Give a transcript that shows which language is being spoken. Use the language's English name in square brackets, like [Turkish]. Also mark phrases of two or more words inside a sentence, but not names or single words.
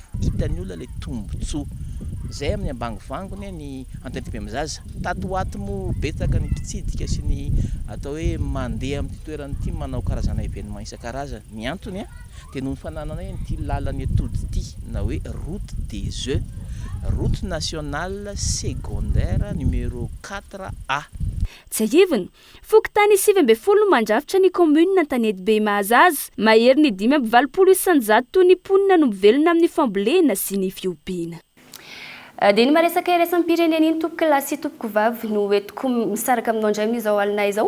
[Malagasy] Hitan'ny olona ilay tombontsoa zay amin'ny ambangivangony ny Antanety Be Mahazaza. Tatoato moa betsaka ny mpitsidika sy ny atao hoe mandeha amin'ity toerana ity manao karazana événement isan-karazany. Ny antony dia noho ny fananana ity lalany atody ity na hoe [French] route des œufs, route nationale secondaire numéro 4A. [Malagasy] Tsy ahivana, fokontany 7 mandrafitra ny commune Antanety Be Mahazaza, mahery ny 520 isan-jato ny mponina no mivelona amin'ny fambolena sy ny fiompiana. Dia ny maresaka iresan'ny pirenena iny tompoko lahy sy tompoko vavy no entiko misaraka aminao indray amin'izao alina izao.